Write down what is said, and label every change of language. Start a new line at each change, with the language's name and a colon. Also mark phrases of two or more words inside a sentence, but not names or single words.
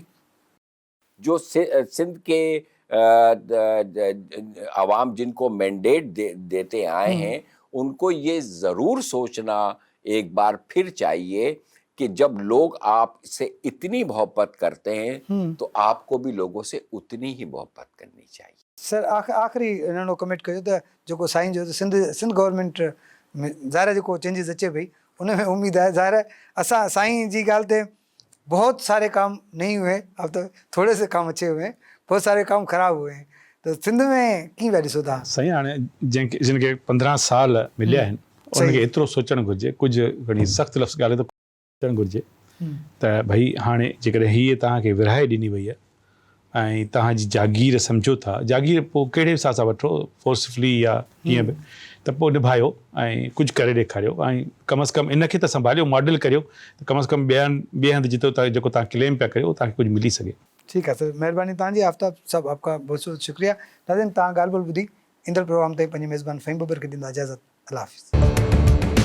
Urdu: جو سندھ کے عوام جن کو مینڈیٹ دیتے آئے ہیں ان کو یہ ضرور سوچنا ایک بار پھر چاہیے کہ جب لوگ آپ سے اتنی محبت کرتے ہیں تو آپ کو بھی لوگوں سے اتنی ہی محبت کرنی چاہیے.
Sindhi: سر آخری انہوں کمنٹ کयो त जेको साईं जो सिंध गवर्नमेंट में ज़ाहिर जेको चेंजिस अचे पई उन में उम्मीद है ज़ाहिर है असां साईं जी ॻाल्हि ते
Urdu: بہت سارے کام نہیں ہوئے اب تو تھوڑے سے کام اچھے ہوئے ہیں بہت سارے کام خراب ہوئے ہیں تو
Sindhi: सिंध में कीअं पिया ॾिसो था साईं हाणे जिनखे 15 साल मिलिया आहिनि उनखे एतिरो सोचणु घुरिजे कुझु घणी सख़्तु लफ़्ज़ ॻाल्हि त सोचणु घुरिजे त भई हाणे जेकॾहिं हीअ तव्हांखे विरहाए ॾिनी वई आहे ऐं तव्हांजी जागीर सम्झो था जागीर पोइ कहिड़े हिसाब सां वठो फोर्सफुली या कीअं बि त पोइ निभायो ऐं कुझु करे ॾेखारियो ऐं कम से कम इनखे त संभालियो मॉडल करियो त कम से कम ॿिए हंधि जिते जेको तव्हां क्लेम पिया करियो तव्हांखे कुझु मिली सघे. ठीकु आहे सर महिरबानी तव्हांजी आफ्ताब साहब
Urdu: آپ کا بہت بہت شکریہ.
Sindhi: नाज़रीन तव्हां ॻाल्हि ॿोल ॿुधी ईंदड़ प्रोग्राम ताईं पंहिंजे मेज़बान फ़हीम बबर खे ॾींदा इजाज़त.
Urdu: اللہ حافظ.